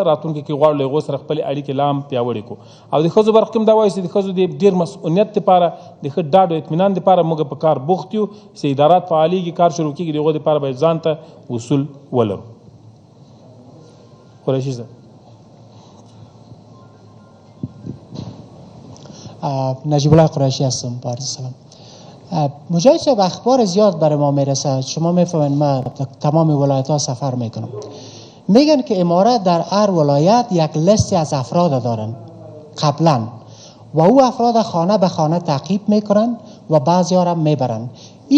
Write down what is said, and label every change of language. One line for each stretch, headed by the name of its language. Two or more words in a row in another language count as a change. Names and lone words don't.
Pashto: راتلونکي کې غواړو له هغو سره خپلې اړیکې لا هم پیاوړې کړو. او د ښځو برخه کې هم دا وایو چې د ښځو د ډېر مسؤلیت دپاره د ښه ډاډ او اطمینان دپاره موږ په کار بوخت یو چې ادارات فعالېږي، کار شروع کېږي، د هغو دپاره باید ځان ته اصول ولرو.
Persian: قریشی صاحب. نجیب الله قریشی هستم. با عرض سلام. مجاهد صاحب، اخبار زیاد برای ما میرسه، شما میفهمید ما تمام ولایت ها سفر میکنم، میگن که امارات در هر ولایت یک لیستی از افراد دارن قبلا و او افراد خانه به خانه تعقیب میکنن و بعضی ها را میبرن.